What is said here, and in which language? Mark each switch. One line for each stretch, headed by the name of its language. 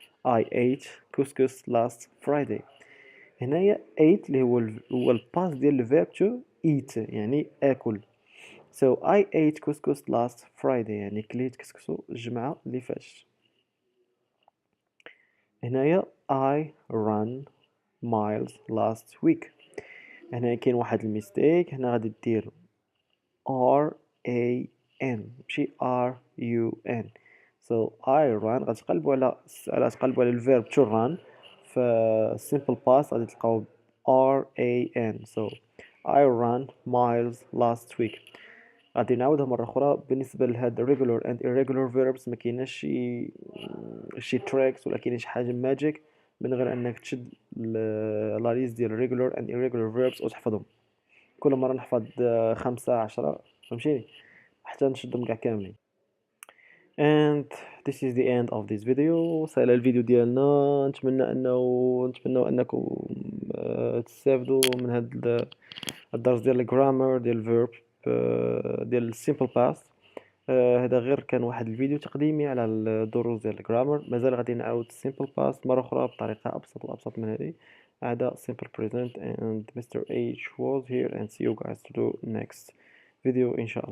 English: I ate couscous last Friday.
Arabic: هنايا ate اللي هو الباست ديال الفيرب to eat يعني اكل.
English: So I ate couscous last Friday
Arabic: يعني كليت كسكسو الجمعة اللي فاتت.
English: هنايا I ran miles last week.
Arabic: هنا كاين واحد الميستيك. هنا غادي دير R-A-N ماشي R-U-N.
English: So I run
Arabic: غتقلبوا على الفيرب to run في simple past غادي تلقاو R-A-N.
English: So I ran miles last week.
Arabic: غادي نعاودها مرة أخرى. بالنسبة لهاد
English: regular and irregular verbs
Arabic: ما كايناش شي tricks ولا كايناش حاجة ماجيك من غير أنك تشد لا ليست ديال regular and irregular verbs وتحفظهم. كل مرة نحفظ 5 10 فهمتيني حتى نشدهم كاع كاملين.
English: and this is the end of this video.
Arabic: سهل الفيديو ديالنا. نتمنى أنكم تستافدوا من هاد الدرس ديال الجرامر ديال الفيرب ديال السيمبل باست. هذا غير كان واحد الفيديو تقديمي على الدروس ديال الجرامر. مازال غادي نعاود simple past مرة أخرى بطريقة أبسط من هذه.
English: هذا simple present and Mr. H was here and see you guys to do next video إن شاء الله.